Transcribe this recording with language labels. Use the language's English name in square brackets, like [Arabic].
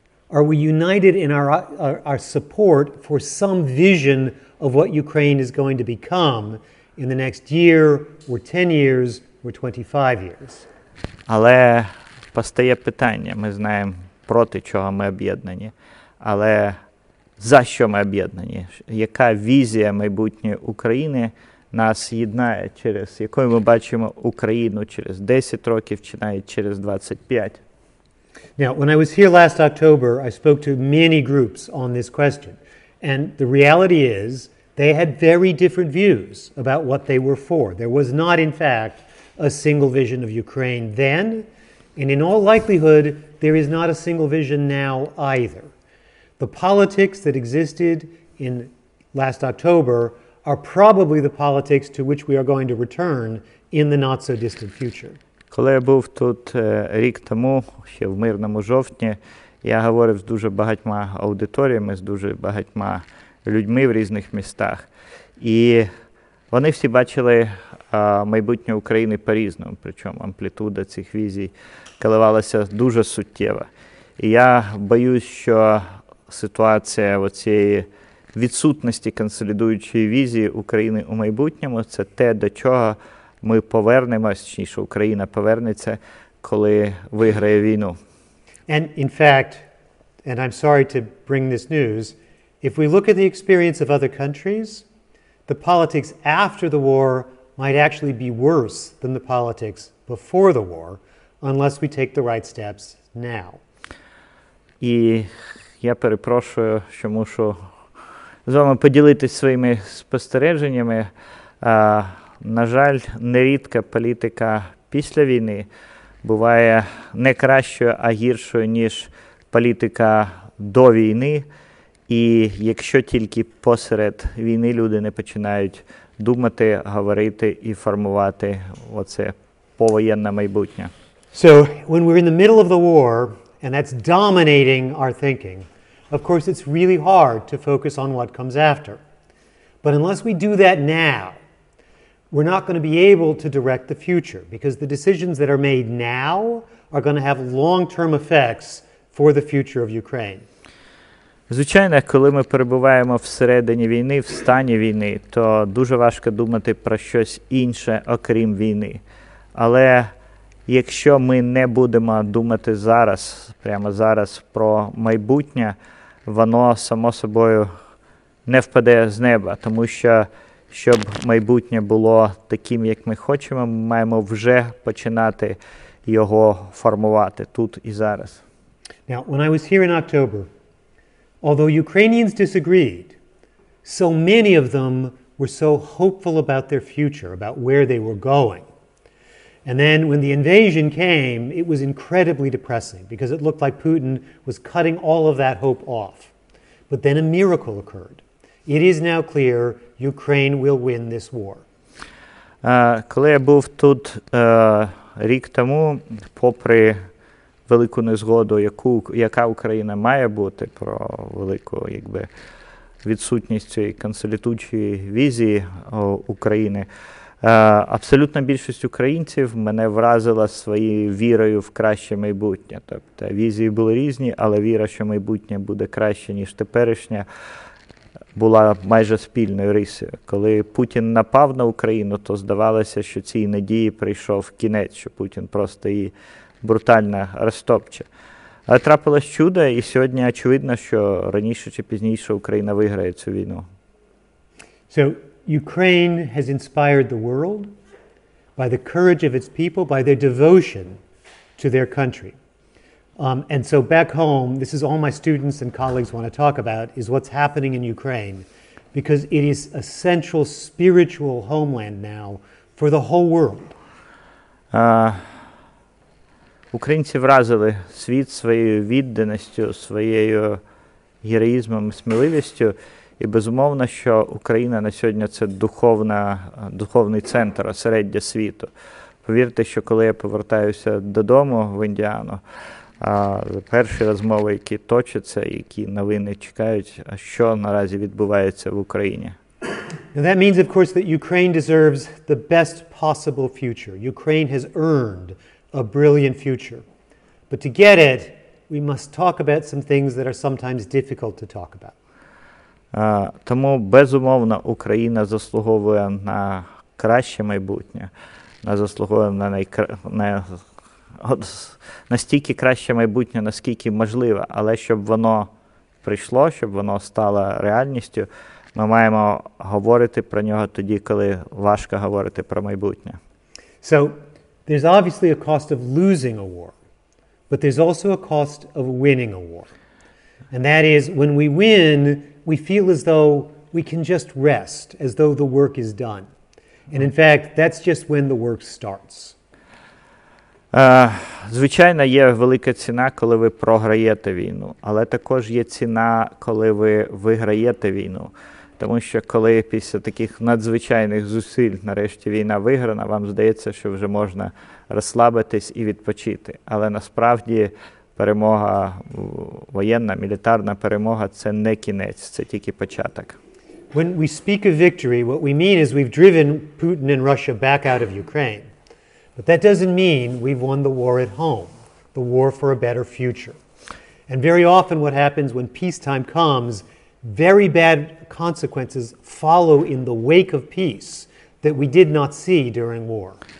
[English] Are we united in our support for some vision of what Ukraine is going to become in the next year, or 10 years, or 25 years? [Ukrainian] Але постає питання, ми знаємо, проти чого ми об'єднані, але за що ми об'єднані? Яка візія майбутньої України нас єднає, через якою ми бачимо Україну через 10 років чи навіть через 25? [English] Now, when I was here last October, I spoke to many groups on this question. And the reality is, they had very different views about what they were for. There was not, in fact, a single vision of Ukraine then, and in all likelihood, there is not a single vision now either. The politics that existed in last October are probably the politics to which we are going to return in the not-so-distant future. [Ukrainian] Коли я був тут рік тому, ще в мирному жовтні, я говорив з дуже багатьма аудиторіями, з дуже багатьма людьми в різних містах. І вони всі бачили майбутнє України по-різному, причому амплітуда цих візій коливалася дуже суттєво. І я боюсь, що ситуація оцієї відсутності консолідуючої візії України у майбутньому – це те, до чого ми повернемось, чи що Україна повернеться, коли виграє війну. [English] And in fact, and I'm sorry to bring this news, if we look at the experience of other countries, the politics after the war might actually be worse than the politics before the war, unless we take the right steps now. [Ukrainian] І я перепрошую, що мушу з вами поділитися своїми спостереженнями. На жаль, нерідко політика після війни буває не кращою, а гіршою, ніж політика до війни. І якщо тільки посеред війни люди не починають думати, говорити і формувати оце повоєнне майбутнє. [English] So, when we're in the middle of the war, and that's dominating our thinking, of course it's really hard to focus on what comes after. But unless we do that now, we're not going to be able to direct the future, because the decisions that are made now are going to have long-term effects for the future of Ukraine. [Ukrainian] Звичайно, коли ми перебуваємо всередині війни, в стані війни, то дуже важко думати про щось інше, окрім війни. Але якщо ми не будемо думати зараз, прямо зараз про майбутнє, воно само собою не впаде з неба, тому що щоб майбутнє було таким, як ми хочемо, ми маємо вже починати його формувати тут і зараз. [English] Now, when I was here in October, although Ukrainians disagreed, so many of them were so hopeful about their future, about where they were going. And then when the invasion came, it was incredibly depressing because it looked like Putin was cutting all of that hope off. But then a miracle occurred. It is now clear Ukraine will win this war. [Ukrainian] Коли я був тут рік тому, попри велику незгоду, яка Україна має бути, про велику відсутність цієї консолідуючої візії України, абсолютна більшість українців мене вразила своєю вірою в краще майбутнє. Тобто візії були різні, але віра, що майбутнє буде краще, ніж теперішнє, була майже спільною рисою. Коли Путін напав на Україну, то здавалося, що цій надії прийшов кінець, що Путін просто її брутально розтопче. Але трапилось чудо, і сьогодні очевидно, що раніше чи пізніше Україна виграє цю війну. [English] So, Ukraine has inspired the world by the courage of its people, by their devotion to their country. And so back home, this is all my students and colleagues want to talk about, is what's happening in Ukraine, because it is a central spiritual homeland now for the whole world. [Ukrainian] Українці вразили світ своєю відданістю, своєю героїзмом і сміливістю. І безумовно, що Україна на сьогодні – це духовний центр, осереддя світу. Повірте, що коли я повертаюся додому в Індіану, перші розмови, які точаться, які новини чекають, а що наразі відбувається в Україні. [English] Now that means, of course, that Ukraine deserves the best possible future. Ukraine has earned a brilliant future. But to get it, we must talk about some things that are sometimes difficult to talk about. [Ukrainian] Тому, безумовно, Україна заслуговує на краще майбутнє, заслуговує на настільки краще майбутнє, наскільки можливо, але щоб воно прийшло, щоб воно стало реальністю, ми маємо говорити про нього тоді, коли важко говорити про майбутнє. [English] So, there's obviously a cost of losing a war, but there's also a cost of winning a war. And that is, when we win, we feel as though we can just rest, as though the work is done. And in fact, that's just when the work starts. [Ukrainian] Звичайно, є велика ціна, коли ви програєте війну, але також є ціна, коли ви виграєте війну. Тому що коли після таких надзвичайних зусиль нарешті війна виграна, вам здається, що вже можна розслабитись і відпочити. Але насправді перемога, воєнна, мілітарна перемога – це не кінець, це тільки початок. [English] When we speak of victory, what we mean is we've driven Putin and Russia back out of Ukraine. But that doesn't mean we've won the war at home, the war for a better future. And very often what happens when peacetime comes, very bad consequences follow in the wake of peace that we did not see during war.